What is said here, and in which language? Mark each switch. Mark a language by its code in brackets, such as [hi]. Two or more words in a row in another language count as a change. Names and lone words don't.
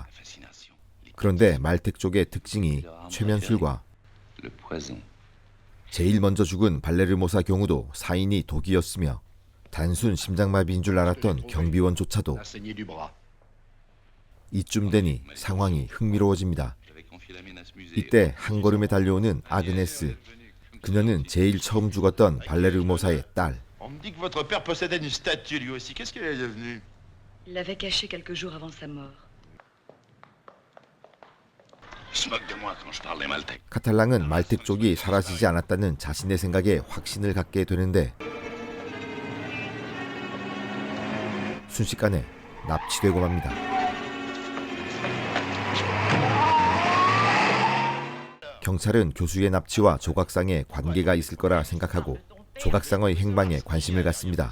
[ko] 그런데 말텍 쪽의 특징이 최면술과 제일 먼저 죽은 발레르모사 경우도 사인이 독이었으며 단순 심장마비인 줄 알았던 경비원조차도 이쯤 되니 상황이 흥미로워집니다. 이때 한 걸음에 달려오는 아그네스. 그녀는 제일 처음 죽었던 발레르모사의 딸. [fr] Il l'avait caché quelques jours avant sa mort. [ko] 카탈랑은 말텍 쪽이 사라지지 않았다는 자신의 생각에 확신을 갖게 되는데 순식간에 납치되고 맙니다. 경찰은 교수의 납치와 조각상에 관계가 있을 거라 생각하고 조각상의 행방에 관심을 갖습니다.